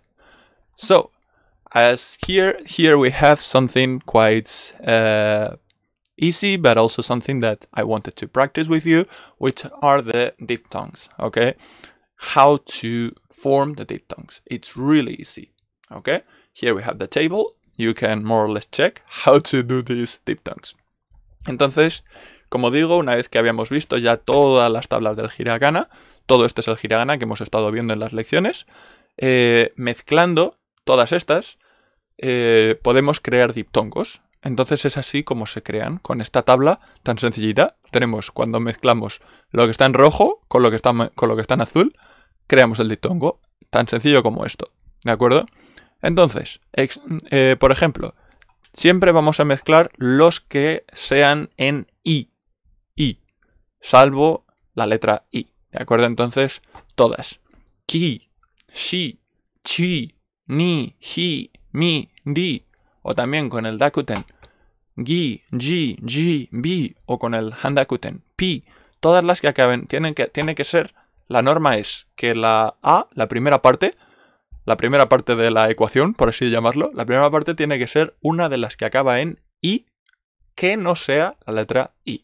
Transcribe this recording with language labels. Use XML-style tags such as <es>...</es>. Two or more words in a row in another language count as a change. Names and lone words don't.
<en>So, as here we have something quite easy, but also something that I wanted to practice with you, which are the diphthongs, okay? How to form the diphthongs. It's really easy. Okay, here we have the table. You can more or less check how to do these diphthongs.</en> <es>Entonces, como digo, una vez que habíamos visto ya todas las tablas del hiragana, todo este es el hiragana que hemos estado viendo en las lecciones, mezclando todas estas, podemos crear diptongos. Entonces es así como se crean con esta tabla tan sencillita. Tenemos cuando mezclamos lo que está en rojo con lo que está en azul, creamos el diptongo. Tan sencillo como esto. ¿De acuerdo? Entonces, por ejemplo, siempre vamos a mezclar los que sean en I, salvo la letra I. ¿De acuerdo? Entonces, todas.</es> <ja>Ki, shi, chi, ni, hi, mi, di.</ja> <es>O también con el dakuten.</es> <ja>Gi, ji, ji, bi.</ja> <es>O con el handakuten. Pi. Todas las que acaben. Tiene que ser. La norma es que la A, la primera parte de la ecuación, por así llamarlo, la primera parte tiene que ser una de las que acaba en I que no sea la letra I.</es>